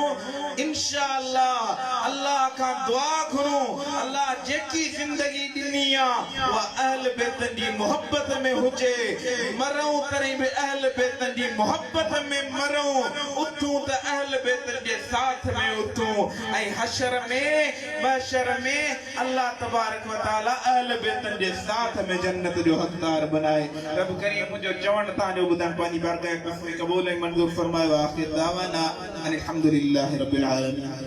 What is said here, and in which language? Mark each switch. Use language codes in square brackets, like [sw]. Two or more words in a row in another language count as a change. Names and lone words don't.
[sd] इंशाअल्लाह अल्लाह का दुआ करूं अल्लाह जेकी जिंदगी ॾिनी आहे उहा अहल बैतन जी मोहब्बत में हुजे। मरूं करे भी अहल बैतन जी मोहब्बत में मरूं उथूं त अहल बैतन जे साथ में उथूं ऐं हशर में महशर में [ar] الله تبارك وتعالى [sd] अहल बैतन जे साथ में जन्नत जो हक़दार बनाए। रब करीम मुंहिंजो चवण तव्हांजो ॿुधण पंहिंजी बारगाह में क़बूल ऐं मंज़ूर फरमायो। [ar] آخر دعوانا الحمد لله رب العالمين.